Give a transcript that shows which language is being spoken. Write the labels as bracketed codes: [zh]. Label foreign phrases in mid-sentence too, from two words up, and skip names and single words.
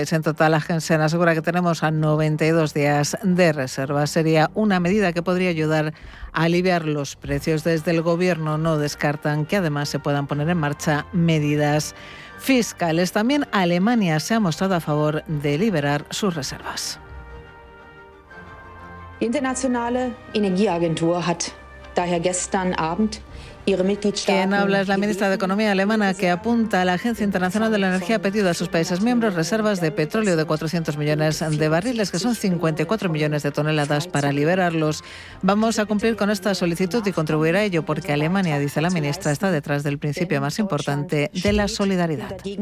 [es] En total, Agensen asegura que tenemos a 92 días de reserva. Sería una medida que podría ayudar a aliviar los precios. Desde el Gobierno no descartan que además se puedan poner en marcha medidas fiscales. También Alemania se ha mostrado a favor de liberar sus reservas. [de] Die Internationale Energieagentur hat daher gestern Abend ihre Mitgliedstaaten... [es] Quien habla es la ministra de Economía alemana, que apunta a la Agencia Internacional de la Energía ha pedido a sus países miembros reservas de petróleo de 400 millones de barriles, que son 54 millones de toneladas, para liberarlos. Vamos a cumplir con esta solicitud y contribuir a ello porque Alemania, dice la ministra, está detrás del principio más importante de la solidaridad.